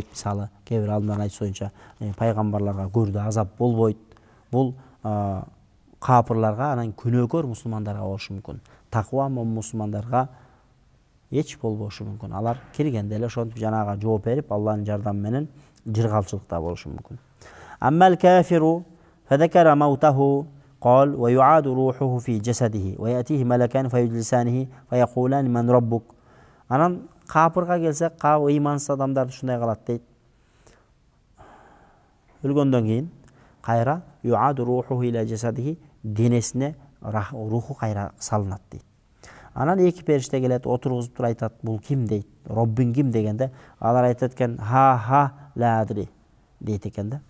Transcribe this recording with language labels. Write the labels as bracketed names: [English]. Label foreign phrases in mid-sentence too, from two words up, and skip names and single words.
[Kyrgyz] Мисалы, кээ бир алдынан айтышынча, пайгамбарларга көрдө азап болбойт. Бул капырларга, анан күнөөкөр мусулмандарга болушу мүмкүн. Такыба мусулмандарга эч болбошу мүмкүн. Алар киргенде эле ошентип жанага жооп берип, Алланын жардамы менен жыргалчылыкта болушу мүмкүн. [Arabic] أما الكافر فذكر موته قال ويعاد روحه في جسده ويأتيه ملكان فيجلسانه فيقولان من ربك. [Kyrgyz] Анан капырга келсек, ыймансыз адамдар ушундай калат дейт. Өлгөндөн кийин кайра [Arabic] يعاد روحه إلى جسده, [Kyrgyz] денесине руху кайра салынат дейт. Анан эки периште келет, отургузуп туруп айтат, бул ким дейт, Роббиң ким дегенде, алар айтат экен, [Arabic] ها لا أدري [Kyrgyz] дейт экен да.